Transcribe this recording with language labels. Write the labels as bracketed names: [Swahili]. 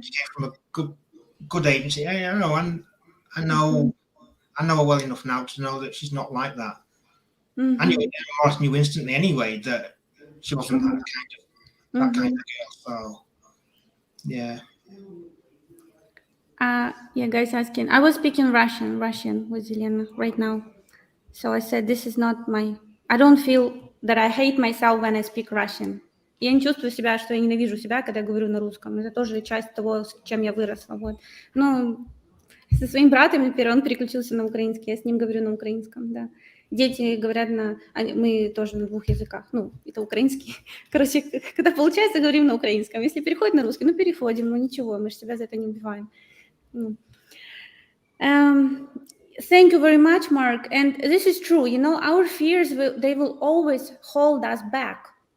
[English] She came from a good agency. I know, and I know her well enough now to know that she's not like that. I knew instantly anyway that she wasn't that kind of that kind of girl. So yeah. Yeah, guys asking. I was speaking Russian with Elena right now. So I said, this is not my... I don't feel that I hate myself when I speak Russian. [Russian] Я не чувствую себя, что я ненавижу себя, когда я говорю на русском. Это тоже часть того, с чем я выросла. Вот. Ну, со своим братом, например, он переключился на украинский, я с ним говорю на украинском, да. Дети говорят мы тоже на двух языках, ну, это украинский. Короче, когда получается, говорим на украинском. Если переходит на русский, переходим, ничего, мы же себя за это не убиваем. [English] Thank you very much, Mark. And this is true. Our fears, they will always hold us back.